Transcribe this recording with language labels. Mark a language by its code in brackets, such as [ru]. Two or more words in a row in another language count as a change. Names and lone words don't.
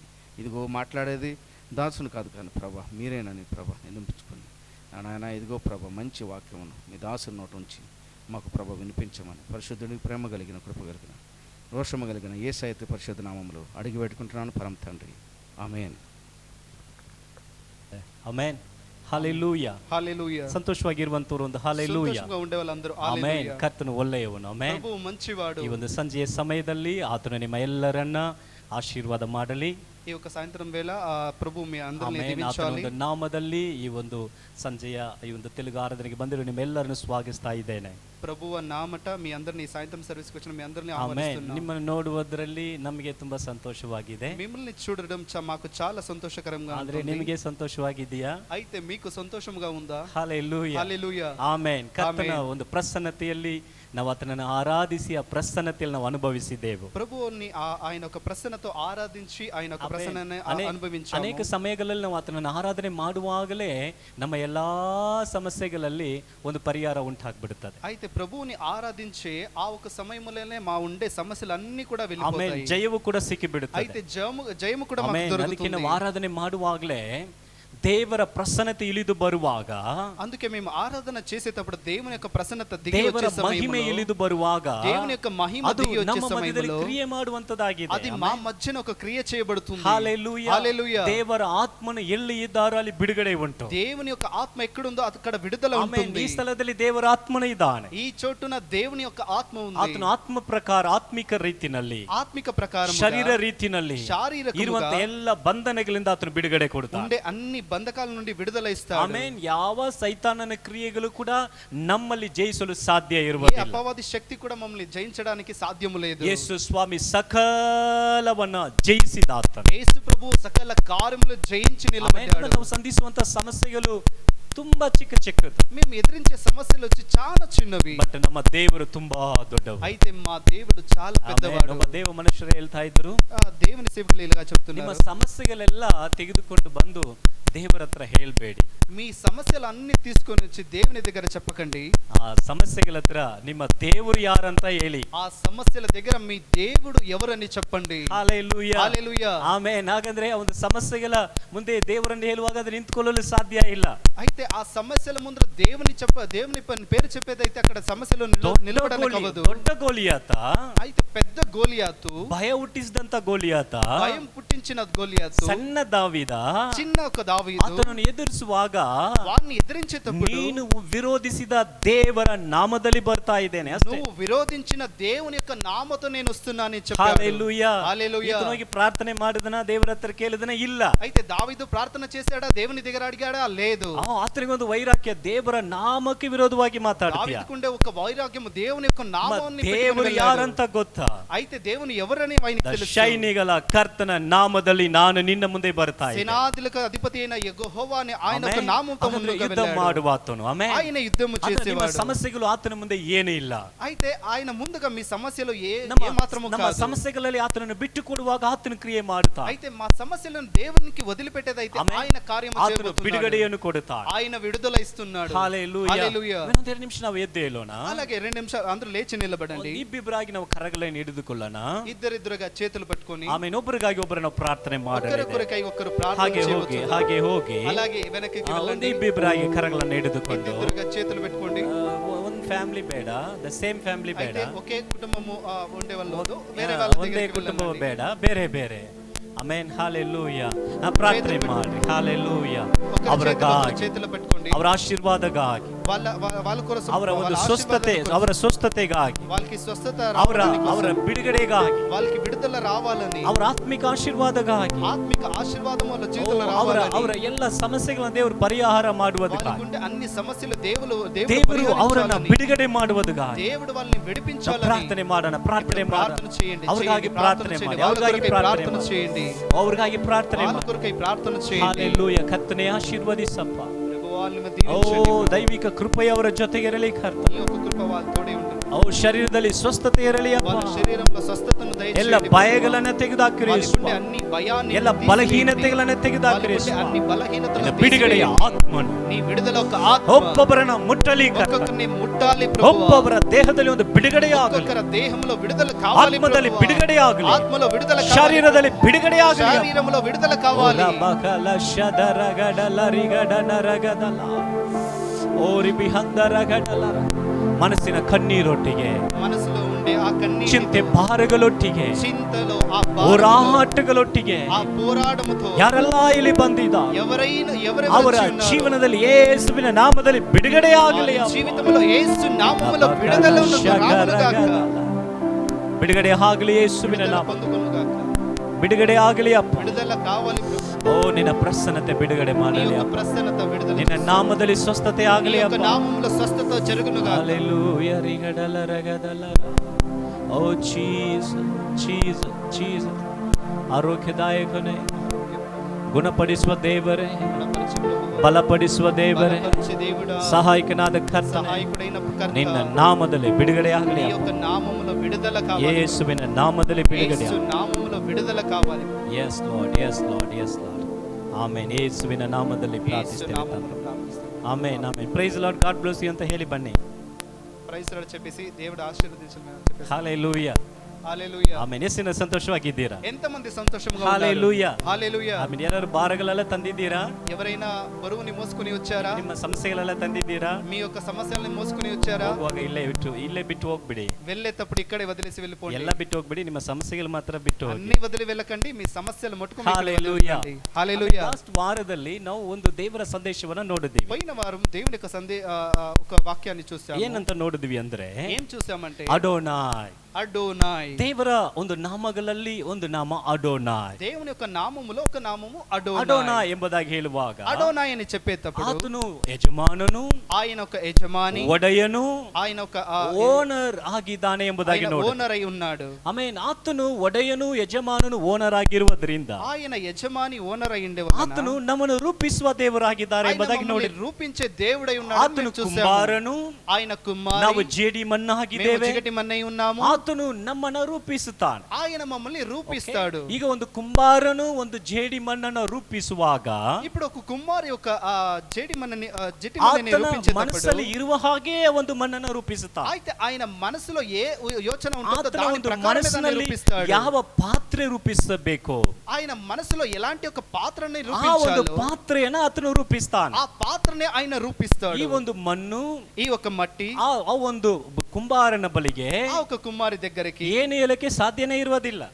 [te] ఇదిగో మాట్లాడేది దాసుని కాదు కానీ ప్రభా మీరేనని ప్రభా నిరూపించుకుని నా నాయన. ఇదిగో ప్రభా మంచి వాక్యమును మీ దాసుని నోటి నుంచి మాకు ప్రభా వినిపించమని పరిశుద్ధునికి ప్రేమ కలిగిన, కృప కలిగిన, రోషము కలిగిన యేసయ్య పరిశుద్ధ నామములో అడిగి పెట్టుకుంటున్నాను పరమ తండ్రి. ఆమేన్. [kn] ಆಮೆನ್. ಹಲ್ಲೆಲೂಯಾ. ಹಲ್ಲೆಲೂಯಾ. ಸಂತೋಷವಾಗಿರುವಂತವರು ಒಂದು ಹಲ್ಲೆಲೂಯಾ. ಸಂತೋಷವಾಗಿ ಉಂಡೆವಲ್ಲಂದರು ಆಮೆನ್. ಹಲ್ಲೆಲೂಯಾ. ಕರ್ತನು ಒಳ್ಳೆಯವನು. ಆಮೆನ್. [te] ప్రభు మంచివాడు. [kn] ಈ ಒಂದು ಸಂಜೆಯ ಸಮಯದಲ್ಲಿ ಆತನು ನಿಮ್ಮ ಎಲ್ಲರನ್ನ ಆಶೀರ್ವಾದ ಮಾಡಲಿ. [te] ఈ యొక్క సాయంత్రం వేళ ప్రభు మీ అందరిని [kn] ಆಮೆನ್. ಆತನ [te] దీవించాలి. [kn] ಒಂದು ನಾಮದಲ್ಲಿ ಈ ಒಂದು ಸಂಜೆಯ ಈ ಒಂದು తెలుగు ಆರಾಧನೆಗೆ ಬಂದಿರೋ ನಿಮ್ಮೆಲ್ಲರನ್ನು ಸ್ವಾಗತಿಸ್ತಾ ಇದ್ದೇನೆ. [te] ప్రభువ నామట మీ అందరిని సాయంత్రం సర్వీస్కి వచ్చిన మీ అందరిని [kn] ಆಮೆನ್. [te] ఆహ్వానిస్తున్నాను. [kn] ನಿಮ್ಮನ್ನು ನೋಡುವುದರಲ್ಲಿ ನಮಗೆ ತುಂಬಾ ಸಂತೋಷವಾಗಿದೆ. [te] మిమ్మల్ని చూడడం మాకు చాలా సంతోషకరంగా [kn] ಆದ್ರೆ [te] ఉంటుంది. [kn] ನಿಮಗೆ ಸಂತೋಷವಾಗಿದೆಯಾ? [te] అయితే మీకు సంతోషముగా ఉందా? [kn] ಹಲ್ಲೆಲೂಯಾ. [te] హల్లెలూయా. [kn] ಆಮೆನ್. ಕರ್ತನ ಒಂದು ಪ್ರಸನ್ನತೆಯಲ್ಲಿ ನಾವು ಆತನನ್ನು ಆರಾಧಿಸಿ ಆ ಪ್ರಸನ್ನತೆಯಲ್ಲಿ ನಾವು ಅನುಭವಿಸಿದ್ದೆವು. [te] ప్రభువుని ఆయన ఒక ప్రసన్నతో ఆరాధించి ఆయన ఒక ప్రసన్ననే అనుభవించాము. [kn] ಅನೇಕ ಸಮಯಗಳಲ್ಲಿ ನಾವು ಆತನನ್ನು ಆರಾಧನೆ ಮಾಡುವಾಗಲೇ ನಮ್ಮ ಎಲ್ಲಾ ಸಮಸ್ಯೆಗಳಲ್ಲಿ ಒಂದು ಪರಿಹಾರ ಉಂಟಾಗ್ಬಿಡುತ್ತದೆ. [te] అయితే ప్రభువుని ఆరాధించే ఆ ఒక సమయంలోనే మా ఉండే సమస్యలన్నీ కూడా [kn] ಆಮೇಲೆ [te] వెళ్ళిపోతాయి. [kn] ಜಯವು ಕೂಡ ಸಿಕ್ಕಿಬಿಡುತ್ತದೆ. [te] అయితే జయము కూడా మాకు [kn] ಆಮೇಲೆ ಅದಕ್ಕೆ [te] దొరుకుతుంది. [kn] ನಾವು ಆರಾಧನೆ ಮಾಡುವಾಗಲೇ ದೇವರ ಪ್ರಸನ್ನತೆ ಇಳಿದು ಬರುವಾಗ, [te] అందుకే మేము ఆరాధన చేసేటప్పుడు దేవుని యొక్క ప్రసన్నత దిగి [kn] ದೇವರ [te] వచ్చే [kn] ಮಹಿಮೆ [te] సమయంలో [kn] ಇಳಿದು ಬರುವಾಗ [te] దేవుని యొక్క మహిమ [kn] ಅದು [te] దిగి వచ్చే [kn] ನಮ್ಮ ಮಧ್ಯದಲ್ಲಿ [te] సమయంలో [kn] ಕ್ರಿಯೆ ಮಾಡುವಂತದಾಗಿದೆ. [te] అది మా మధ్యన ఒక క్రియ చేయబడుతుంది. హల్లెలూయా. హల్లెలూయా. [kn] ದೇವರ ಆತ್ಮನು ಎಲ್ಲಿ ಇದ್ದಾರೋ ಅಲ್ಲಿ ಬಿಡುಗಡೆ ಉಂಟು. [te] దేవుని యొక్క ఆత్మ ఎక్కడుందో అక్కడ విడుదల [kn] ಆಮೇಲೆ [te] ఉంటుంది. [kn] ಈ ಸ್ಥಳದಲ್ಲಿ ದೇವರ ಆತ್ಮನು ಇದ್ದಾನೆ. [te] ఈ చోటున దేవుని యొక్క ఆత్మ ఉంది. [kn] ಆತನ ಆತ್ಮ ಪ್ರಕಾರ ಆತ್ಮಿಕ ರೀತಿನಲ್ಲಿ, [te] ఆత్మిక ప్రకారం [kn] ಶರೀರ ರೀತಿನಲ್ಲಿ [te] శారీరకముగా [kn] ಇರುವಂತ ಎಲ್ಲ ಬಂಧನಗಳಿಂದ ಆತನು ಬಿಡುಗಡೆ ಕೊಡ್ತಾನೆ. [te] ఉండే అన్ని బంధకాల నుండి విడుదల ఇస్తాడు. [kn] ಆಮೇನ್. ಯಾವ ಸೈತಾನನ ಕ್ರಿಯೆಗಳು ಕೂಡ ನಮ್ಮಲ್ಲಿ ಜಯಿಸಲು ಸಾಧ್ಯ [te] ఏ [kn] ಇರುವುದಿಲ್ಲ. [te] అపవాది శక్తి కూడా మమ్మల్ని జయించడానికి సాధ్యము లేదు. [kn] ಯೇಸು ಸ್ವಾಮಿ ಸಕಲವನ್ನ ಜಯಿಸಿದ ಆತನು. [te] యేసు ప్రభు సకల కార్యములు జయించి నిలబడ్డాడు. [kn] ನಾವು ಸಂಧಿಸುವಂತ ಸಮಸ್ಯೆಗಳು ತುಂಬಾ ಚಿಕ್ಕ ಚಿಕ್ಕದು. [te] మేము ఎదిరించే సమస్యలు వచ్చి చాలా చిన్నవి. [kn] ಬಟ್ ನಮ್ಮ ದೇವರು ತುಂಬಾ ದೊಡ್ಡವರು. [te] అయితే మా దేవుడు చాలా పెద్దవాడు. [kn] ನಮ್ಮ ದೇವ ಮನುಷ್ಯರು ಹೇಳ್ತಾ ಇದ್ರು, [te] దేవుని సేవకులు ఇలాగా [kn] ನಿಮ್ಮ [te] చెప్తున్నారు, [kn] ಸಮಸ್ಯೆಗಳೆಲ್ಲ ತೆಗೆದುಕೊಂಡು ಬಂದು ದೇವರ ಹತ್ರ ಹೇಳ್ಬೇಡಿ. [te] మీ సమస్యలు అన్ని తీసుకొని వచ్చి దేవుని దగ్గర చెప్పకండి. [kn] ಆ ಸಮಸ್ಯೆಗಳ ಹತ್ರ ನಿಮ್ಮ ದೇವರು ಯಾರಂತ ಹೇಳಿ. [te] ఆ సమస్యల దగ్గర మీ దేవుడు ఎవరని చెప్పండి. [kn] ಹಲ್ಲೆಲೂಯಾ. [te] హల్లెలూయా. [kn] ಆಮೆನ್. ಹಾಗಂದ್ರೆ ಆ ಒಂದು ಸಮಸ್ಯೆಗಳ ಮುಂದೆ ದೇವರನ್ನು ಹೇಳುವಾಗ ಅದು ನಿಂತ್ಕೊಳ್ಳಲು ಸಾಧ್ಯ ಇಲ್ಲ. [te] అయితే ఆ సమస్యల ముందర దేవుని పేరు చెప్పేదైతే అక్కడ సమస్యలు నిలబడడానికి అవ్వదు. [kn] ದೊಡ್ಡ ಗೋಲಿಯಾತ, [te] అయితే పెద్ద గోలియాతు, [kn] ಭಯ ಹುಟ್ಟಿಸಿದಂತ ಗೋಲಿಯಾತ, [te] భయం పుట్టించిన గోలియాతు, [kn] ಸಣ್ಣ ದಾವೀದ, [te] చిన్న ఒక దావీదు [kn] ಆತನನ್ನು ಎದುರಿಸುವಾಗ [te] వారిని ఎదిరించేటప్పుడు [kn] ನೀನು ವಿರೋಧಿಸಿದ ದೇವರ ನಾಮದಲ್ಲಿ ಬರ್ತಾ ಇದ್ದೇನೆ ಅಷ್ಟೇ. [te] నువ్వు విరోధించిన దేవుని యొక్క నామతో నేను వస్తున్నానని చెప్పాడు. హల్లెలూయా. హల్లెలూయా. [kn] ఈతను ಹೋಗಿ ಪ್ರಾರ್ಥನೆ ಮಾಡಿದನ, ದೇವರ ಹತ್ರ ಕೇಳಿದನ? ಇಲ್ಲ. [te] అయితే దావీదు ప్రార్థన చేశాడా? దేవుని దగ్గర అడిగాడా? లేదు. [kn] ಆತ ಆತನಿಗೆ ಒಂದು ವೈರಾಗ್ಯ, ದೇವರ ನಾಮಕ್ಕೆ ವಿರೋಧವಾಗಿ ಮಾತಾಡ್ತೀಯ. [te] దావీదుకుండే ఒక వైరాగ్యము దేవుని యొక్క నామాన్ని [kn] ದೇವರು ಯಾರಂತ ಗೊತ್ತಾ? [te] అయితే దేవుని ఎవరని ఆయనకు తెలుసు. [kn] ಸೈನಿಕಗಳ ಕರ್ತನ ನಾಮದಲ್ಲಿ ನಾನು ನಿನ್ನ ಮುಂದೆ ಬರ್ತಾ ಇದ್ದೇನೆ. [te] సేనాదులకు అధిపతి అయిన యెహోవా అనే ఆయన యొక్క నామముతో ముందుకు [kn] ಯುದ್ಧ [te] వెళ్ళాడు. [kn] ಮಾಡುವ ಆತನು. ಆಮೆನ್. [te] ఆయన యుద్ధము చేసేవాడు. [kn] ಸಮಸ್ಯೆಗಳು ಆತನ ಮುಂದೆ ಏನೂ ಇಲ್ಲ. [te] అయితే ఆయన ముందుగా మీ సమస్యలు ఏ మాత్రము [kn] ನಮ್ಮ [te] కాదు. [kn] ಸಮಸ್ಯೆಗಳಲ್ಲಿ ಆತನನ್ನು ಬಿಟ್ಟು ಕೊಡುವಾಗ ಆತನ ಕ್ರಿಯೆ ಮಾಡುತ್ತಾ. [te] అయితే మా సమస్యలను దేవునికి వదిలిపెట్టేదైతే ఆయన కార్యము [kn] ಆತನು [te] చేయబోతున్నాడు. [kn] ಬಿಡುಗಡೆಯನ್ನು ಕೊಡುತ್ತಾನೆ. [te] ఆయన విడుదల ఇస్తున్నాడు. హల్లెలూయా. హల్లెలూయా. [kn] ಒಂದು 2 ನಿಮಿಷ ನಾವು ಎದ್ದು ಹೇಳೋಣ. [te] అలాగే 2 నిమిషాలు అందరూ లేచి నిలబడండి. [kn] ಇಬ್ಬಿಬ್ಬರಾಗಿ ನಾವು ಕರಗಳನ್ನು ಹಿಡಿದುಕೊಳ್ಳೋಣ. [te] ఇద్దరిద్దరుగా చేతులు పట్టుకొని [kn] ಆಮೇಲೆ ಒಬ್ಬರಿಗಾಗಿ ಒಬ್ಬರು ನಾವು ಪ್ರಾರ್ಥನೆ ಮಾಡೋಣ. [te] ఒకరికొకరికై ఒకరు ప్రార్థన [kn] ಹಾಗೆ [te] చేయవచ్చు. [kn] ಹೋಗಿ [te] అలాగే వెనక్కి వెళ్ళండి. [kn] ಇಬ್ಬಿಬ್ಬರಾಗಿ ಕರಗಳನ್ನು ಹಿಡಿದುಕೊಂಡು [te] ఇద్దరుగా చేతులు పెట్టుకోండి. [kn] ಒಂದು ಫ್ಯಾಮಿಲಿ ಬೇಡ, [en] the same family [kn] ಬೇಡ, [te] అయితే ఒకే కుటుంబము ఉండే వాళ్ళు వేరే వాళ్ళ [kn] ಒಂದೇ [te] దగ్గరికి [kn] ಕುಟುಂಬ [te] వెళ్ళండి. [kn] ಬೇಡ, ಬೇರೆ ಬೇರೆ. ಆಮೆನ್. ಹಲ್ಲೆಲೂಯಾ. ಪ್ರಾರ್ಥನೆ ಮಾಡಿ. ಹಲ್ಲೆಲೂಯಾ. ಅವರಿಗಾಗಿ, [te] చేతులు పెట్టుకోండి. [kn] ಅವರ ಆಶೀರ್ವಾದಗಾಗಿ, [te] వాళ్ళ కోసం [kn] ಅವರ ಒಂದು ಸ್ವಸ್ಥತೆ, ಅವರ ಸ್ವಸ್ಥತೆಗಾಗಿ, [te] వాళ్ళకి స్వస్థత [kn] ಅವರ [te] రావాలని, [kn] ಅವರ ಬಿಡುಗಡೆಗಾಗಿ, [te] వాళ్ళకి విడుదల రావాలని, [kn] ಅವರ ಆತ್ಮಿಕ ಆಶೀರ್ವಾದಗಾಗಿ, [te] ఆత్మిక ఆశీర్వాదం వాళ్ళ జీవితంలో [kn] ಅವರ [te] రావాలని, [kn] ಅವರ ಎಲ್ಲ ಸಮಸ್ಯೆಗಳನ್ನು ದೇವರು ಪರಿಹಾರ ಮಾಡುವುದಕ್ಕಾಗಿ, [te] వాళ్ళకుండే అన్ని సమస్యలు దేవుడు [kn] ದೇವರು ಅವರನ್ನು ಬಿಡುಗಡೆ ಮಾಡುವುದಕ್ಕಾಗಿ [te] దేవుడు వాళ్ళని విడిపించాలని [kn] ಪ್ರಾರ್ಥನೆ ಮಾಡೋಣ. ಪ್ರಾರ್ಥನೆ [te] ప్రార్థన [kn] ಮಾಡೋಣ. [te] చేయండి. [kn] ಅವ್ರಿಗಾಗಿ ಪ್ರಾರ್ಥನೆ ಮಾಡಿ. [te] వాళ్ళ [kn] ಅವ್ರಿಗಾಗಿ [te] కొరకై [kn] ಪ್ರಾರ್ಥನೆ [te] ప్రార్థన [kn] ಮಾಡಿ. [te] చేయండి. [kn] ಅವ್ರಿಗಾಗಿ ಪ್ರಾರ್ಥನೆ [te] వాళ్ళ [kn] ಮಾಡಿ. [te] కొరకై ప్రార్థన చేయండి. [kn] ಹಲ್ಲೆಲೂಯಾ. ಕರ್ತನೇ ಆಶೀರ್ವದಿಸಪ್ಪ. [te] ప్రభు వాళ్ళని [kn] ಓ [te] దీవించండి. [kn] ದೈವಿಕ ಕೃಪೆಯ ಅವರ ಜೊತೆಗಿರಲಿ ಕರ್ತ. [te] ఈ యొక్క కృప వాళ్ళ తోడే ఉంటుంది. [kn] ಓ ಶರೀರದಲ್ಲಿ ಸ್ವಸ್ಥತೆ ಇರಲಿ ಅಪ್ಪ. [te] వాళ్ళ శరీరంలో స్వస్థతను [kn] ಎಲ್ಲ [te] దయచేయండి. [kn] ಭಯಗಳನ್ನು ತೆಗೆದುಹಾಕಿರಿ [te] వాళ్ళకుండే అన్ని భయాన్ని [kn] ಎಲ್ಲ [te] తీసివేయండి. [kn] ಬಲಹೀನತೆಗಳನ್ನು ತೆಗೆದುಹಾಕಿರಿ [te] వాళ్ళకుండే అన్ని బలహీనతలను [kn] ಬಿಡುಗಡೆಯ [te] తీసివేయండి. [kn] ಆತ್ಮನು [te] నీ విడుదల ఒక ఆత్మ [kn] ಒಬ್ಬೊಬ್ಬರನ್ನ ಮುಟ್ಟಲಿ ಕರ್ತ. [te] ఒక్కొక్కరిని ముట్టాలి ప్రభువా. [kn] ಒಬ್ಬೊಬ್ಬರ ದೇಹದಲ್ಲಿ ಒಂದು ಬಿಡುಗಡೆಯಾಗಲಿ. [te] ఒక్కొక్కరి దేహంలో విడుదల కావాలి [kn] ಆತ್ಮದಲ್ಲಿ [te] ప్రభువా. [kn] ಬಿಡುಗಡೆಯಾಗಲಿ. [te] ఆత్మలో విడుదల కావాలి. [kn] ಶರೀರದಲ್ಲಿ ಬಿಡುಗಡೆಯಾಗಲಿ. [te] శరీరంలో విడుదల కావాలి. ಬಕಲ ಶದರಗಡಲ ರಿಗಡ ನರಗದಲ ಓರಿ ಬಿಹಂದರಗಡಲ. [kn] ಮನಸ್ಸಿನ ಕಣ್ಣೀರೊಟ್ಟಿಗೆ, [te] మనసులో ఉండే ఆ కన్నీరు, [kn] ಚಿಂತೆ ಭಾರಗಳೊಟ್ಟಿಗೆ, [te] చింతలో ఆ [kn] ಹೋರಾಟಗಳೊಟ್ಟಿಗೆ [te] ఆ పోరాడముతో [kn] ಯಾರೆಲ್ಲ ಇಲ್ಲಿ ಬಂದಿದ್ದಾರೆ [te] ఎవరెవరు [kn] ಅವರ [te] వచ్చి ఉన్నారు, [kn] ಜೀವನದಲ್ಲಿ ಯೇಸುವಿನ ನಾಮದಲ್ಲಿ ಬಿಡುಗಡೆಯಾಗಲಿ. [te] వారి జీవితంలో యేసు నామములో విడుదల రావునుగాక. [kn] ಬಿಡುಗಡೆ ಆಗಲಿ. ಯೇಸುವಿನ [te] విడుదల [kn] ನಾಮ [te] పొందుకొనుగాక. [kn] ಬಿಡುಗಡೆ ಆಗಲಿ ಅಪ್ಪ. [te] విడుదల కావాలి ప్రభు. [kn] ಓ ನಿನ್ನ ಪ್ರಸನ್ನತೆ ಬಿಡುಗಡೆ [te] నీ [kn] ಮಾಡಲಿ [te] యొక్క [kn] ಅಪ್ಪ. [te] ప్రసన్నత విడుదల [kn] ನಿನ್ನ ನಾಮದಲ್ಲಿ ಸ್ವಸ್ಥತೆ [te] నీ [kn] ಆಗಲಿ [te] యొక్క [kn] ಅಪ್ಪ. [te] నామములో స్వస్థత జరుగునుగాక. Hallelujah, rigadala ragadala. [en] Oh Jesus, Jesus, Jesus. [kn] ಆರೋಗ್ಯದಾಯಕನೇ, ಗುಣಪಡಿಸುವ ದೇವರೇ, ಬಲಪಡಿಸುವ ದೇವರೇ, [te] బలపరిచే దేవుడా, [kn] ಸಹಾಯಕನಾದ ಕರ್ತನೇ, [te] సహాయకుడైన కర్త, [kn] ನಿನ್ನ ನಾಮದಲ್ಲಿ ಬಿಡುಗಡೆ ಆಗಲಿ [te] నీ [kn] ಅಪ್ಪ. [te] యొక్క నామములో విడుదల కావాలి. [kn] ಯೇಸುವಿನ ನಾಮದಲ್ಲಿ ಬಿಡುಗಡೆ [te] యేసు నామములో విడుదల కావాలి. [en] yes Lord, yes Lord, yes Lord. [kn] ಆಮೆನ್. ಯೇಸುವಿನ ನಾಮದಲ್ಲಿ [te] యేసు [kn] ಪ್ರಾರ್ಥಿಸ್ತೇವೆ [te] నామములో [kn] ತಂದೆ. [te] ప్రార్థిస్తాం. [kn] ಆಮೆನ್, ಆಮೆನ್. [en] Praise Lord, God bless you [kn] ಅಂತ ಹೇಳಿ ಬನ್ನಿ. [en] Praise Lord [te] చెప్పేసి దేవుడు ఆశీర్వదించాలని చెప్పేసి. [kn] ಹಲ್ಲೆಲೂಯಾ. [te] హల్లెలూయా. [kn] ಆಮೆನ್. ಎಷ್ಟಿನ ಸಂತೋಷವಾಗಿದ್ದೀರಾ? [te] ఎంతమంది సంతోషంగా హల్లెలూయా. ఉన్నారు? హల్లెలూయా. [kn] ಆಮೆನ್. ಯಾರು ಭಾರಗಳೆಲ್ಲ ತಂದಿದ್ದೀರಾ? [te] ఎవరైనా బరువుని మోసుకొని వచ్చారా? [kn] ನಿಮ್ಮ ಸಮಸ್ಯೆಗಳೆಲ್ಲ ತಂದಿದ್ದೀರಾ? [te] మీ యొక్క సమస్యల్ని మోసుకొని వచ్చారా? [kn] ಹೋಗುವಾಗ ಇಲ್ಲೇ ಬಿಟ್ಟು ಹೋಗ್ಬಿಡಿ. [te] వెళ్ళేటప్పుడు ఇక్కడే వదిలేసి వెళ్ళిపోండి. [kn] ಎಲ್ಲ ಬಿಟ್ಟು ಹೋಗ್ಬಿಡಿ. ನಿಮ್ಮ ಸಮಸ್ಯೆಗಳು ಮಾತ್ರ ಬಿಟ್ಟು ಹೋಗಿ. [te] అన్ని వదిలి వెళ్ళకండి. మీ సమస్యలు మట్టుకు హల్లెలూయా. హల్లెలూయా. [kn] ಲಾಸ್ಟ್ ವಾರದಲ್ಲಿ ನಾವು ಒಂದು ದೇವರ ಸಂದೇಶವನ್ನ ನೋಡಿದ್ವಿ. [te] పోయిన వారం దేవుని యొక్క ఒక వాక్యాన్ని చూసాము. [kn] ಏನಂತ ನೋಡಿದ್ವಿ ಅಂದ್ರೆ, [te] ఏం చూసామంటే [kn] ಅಡೋನಾಯ್. [te] అడోనాయ్. [kn] ದೇವರ ಒಂದು ನಾಮಗಳಲ್ಲಿ ಒಂದು ನಾಮ ಅಡೋನಾಯ್. [te] దేవుని యొక్క నామములో ఒక నామము అడోనాయ్. [kn] ಅಡೋನಾಯ್ ಎಂಬುದಾಗಿ ಹೇಳುವಾಗ [te] అడోనాయ్ అని చెప్పేటప్పుడు [kn] ಆತನು ಯಜಮಾನನು, [te] ఆయన ఒక యజమాని, [kn] ಒಡೆಯನು, [te] ఆయన ఒక [kn] ಓನರ್ ಆಗಿದ್ದಾನೆ ಎಂಬುದಾಗಿ [te] ఆయన [kn] ನೋಡಿ. [te] ఓనర్ అయి ఉన్నాడు. [kn] ಆಮೇನ್. ಆತನು ಒಡೆಯನು, ಯಜಮಾನನು, ಓನರ್ ಆಗಿರುವುದರಿಂದ [te] ఆయన యజమాని ఓనర్ అయి ఉండేవాడు. [kn] ಆತನು ನಮ್ಮನ್ನು ರೂಪಿಸುವ ದೇವರಾಗಿದ್ದಾರೆ ಎಂಬುದಾಗಿ ನೋಡಿ. [te] రూపించే దేవుడై ఉన్నాడు. [kn] ಆತನು ಕುಂಬಾರನು, [te] ఆయన కుమారి, [kn] ನಾವು ಜೇಡಿ ಮಣ್ಣಾಗಿದ್ದೇವೆ. [te] చిగటి మన్నై ఉన్నాము. [kn] ಆತನು ನಮ್ಮನ್ನು ರೂಪಿಸುತ್ತಾನೆ. [te] ఆయన మమ్మల్ని రూపిస్తాడు. [kn] ಈಗ ಒಂದು ಕುಂಬಾರನು ಒಂದು ಜೇಡಿ ಮಣ್ಣನ್ನು ರೂಪಿಸುವಾಗ [te] ఇప్పుడు ఒక కుమారి ఒక జేడి మన్నని జట్టి మన్నని [kn] ಆತನ [te] రూపించేటప్పుడు [kn] ಮನಸ್ಸಲ್ಲಿ ಇರುವ ಹಾಗೆ ಒಂದು ಮಣ್ಣನ್ನು ರೂಪಿಸುತ್ತಾನೆ. [te] అయితే ఆయన మనసులో ఏ యోచన ఉంటుందో [kn] ಆತನ [te] దాని [kn] ಒಂದು [te] ప్రకారమే దాన్ని [kn] ಮನಸ್ಸಿನಲ್ಲಿ [te] రూపిస్తాడు. [kn] ಯಾವ ಪಾತ್ರೆ ರೂಪಿಸಬೇಕು, [te] ఆయన మనసులో ఎలాంటి ఒక పాత్రని [kn] ಆ ಒಂದು [te] రూపించాలో [kn] ಪಾತ್ರೆಯನ್ನು ಆತನು ರೂಪಿಸ್ತಾನೆ. [te] ఆ పాత్రనే ఆయన రూపిస్తాడు. [kn] ಈ ಒಂದು ಮಣ್ಣು, [te] ఈ ఒక మట్టి [kn] ಆ ಒಂದು ಕುಂಬಾರನ ಬಳಿಗೆ [te] ఆ ఒక కుమారి దగ్గరికి [kn] ಏನು ಹೇಳಕ್ಕೆ ಸಾಧ್ಯನೇ ಇರುವುದಿಲ್ಲ